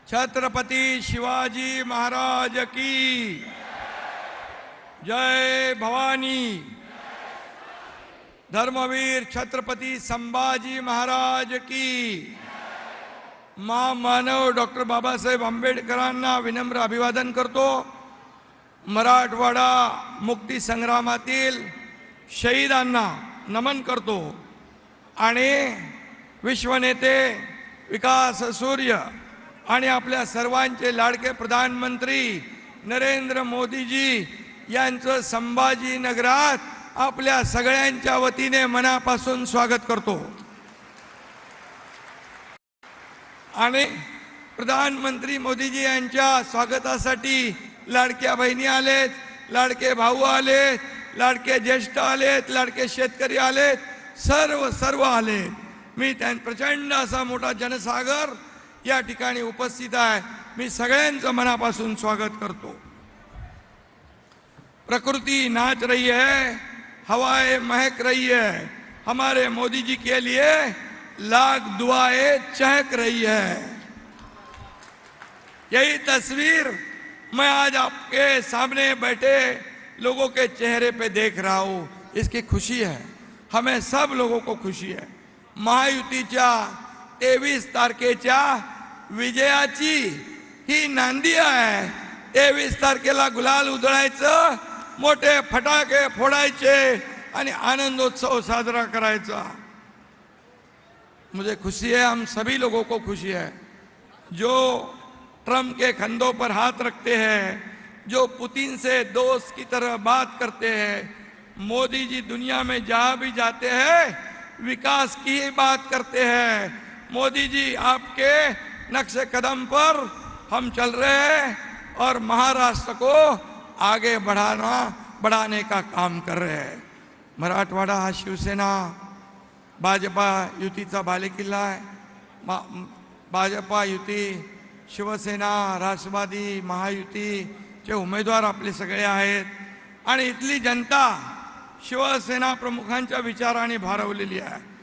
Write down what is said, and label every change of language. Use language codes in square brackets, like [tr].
[hi] छत्रपति शिवाजी महाराज की जय भवानी। धर्मवीर छत्रपति संभाजी महाराज की। [mr] महामानव डॉक्टर बाबासाहेब आंबेडकरांना विनम्र अभिवादन करतो। मराठवाडा मुक्ती संग्रामातील शहीदांना नमन करतो आणि विश्वनेते विकास सूर्य आणि आपल्या सर्वांचे लाडके प्रधानमंत्री नरेंद्र मोदीजी यांचं संभाजीनगरात आपल्या सगळ्यांच्या वतीने मनापासून स्वागत करतो। आणि प्रधानमंत्री मोदीजी यांच्या स्वागतासाठी लाडक्या बहिणी आलेत, लाडके भाऊ आलेत, लाडके ज्येष्ठ आलेत, लाडके शेतकरी आलेत, सर्व आलेत। मी प्रचंड असा मोठा जनसागर या ठिकाणी उपस्थित आहे। मी सगळ्यांचं मनापासून स्वागत करतो। [hi] प्रकृति नाच रही है, हवाएं महक रही है, हमारे मोदी जी के लिए लाख दुआएं चहक रही है। यही तस्वीर मैं आज आपके सामने बैठे लोगों के चेहरे पे देख रहा हूं। इसकी खुशी है, हमें सब लोगों को खुशी है। [mr] महायुतीच्या 23 तारखेच्या विजयाची ही नांदी आहे। 23 तारखेला गुलाल उधळायचं, मोठे फटाके फोडायचे आणि आनंदोत्सव साजरा करायचा। [hi] मुझे खुशी है, हम सभी लोगों को खुशी है। जो ट्रम्प के कंधों पर हाथ रखते हैं, जो पुतिन से दोस्त की तरह बात करते हैं, मोदी जी दुनिया में जहां भी जाते हैं विकास की ही बात करते हैं। मोदी जी आपके नक्शे कदम पर हम चल रहे हैं और महाराष्ट्र को आगे बढ़ाने का काम कर रहे हैं। [mr] मराठवाडा हा शिवसेना भाजपा युतीचा बालेकिल्ला आहे। भाजपा युती, शिवसेना, राष्ट्रवादी, महायुतीचे उमेदवार आपले सगळे आहेत आणि इथली जनता शिवसेना प्रमुखांच्या विचाराने भारावलेली आहे।